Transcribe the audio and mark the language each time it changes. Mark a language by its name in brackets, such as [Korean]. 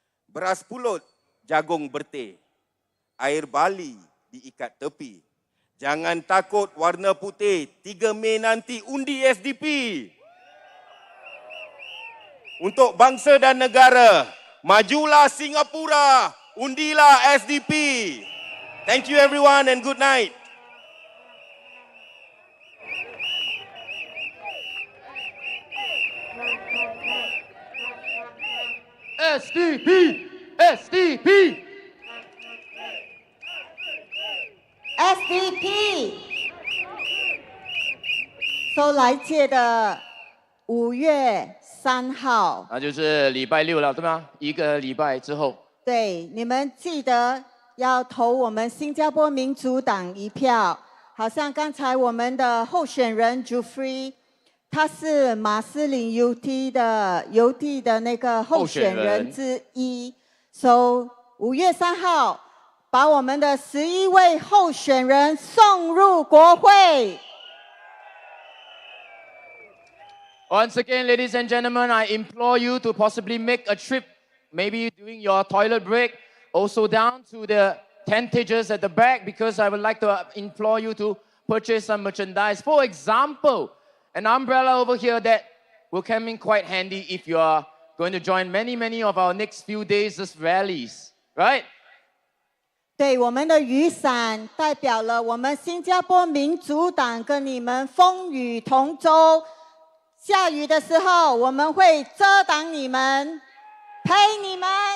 [Malay] Beras pulut, jagung berteh, air bali diikat tepi. Jangan takut warna putih. 3 Mei nanti undi SDP. Untuk bangsa dan negara. Majulah Singapura. Undilah SDP. [English] Thank you everyone and good night. SDP! SDP! SDP。 [Chinese] So 来届的5月3号，那就是礼拜六了，对吗？1个礼拜之后。对，你们记得要投我们新加坡民主党一票。好像刚才我们的候选人 Jufrey， 他是马斯林 UT 的那个候选人之一。 So 5月3号，把我们的11位候选人送入国会。 [English] Once again, ladies and gentlemen, I implore you to possibly make a trip, maybe during your toilet break, also down to the tentages at the back, because I would like to implore you to purchase some merchandise. For example, an umbrella over here that will come in quite handy if you are going to join many of our next few days' rallies, right? [Chinese] 对，我们的雨伞代表了我们新加坡民主党跟你们风雨同舟。下雨的时候，我们会遮挡你们，陪你们。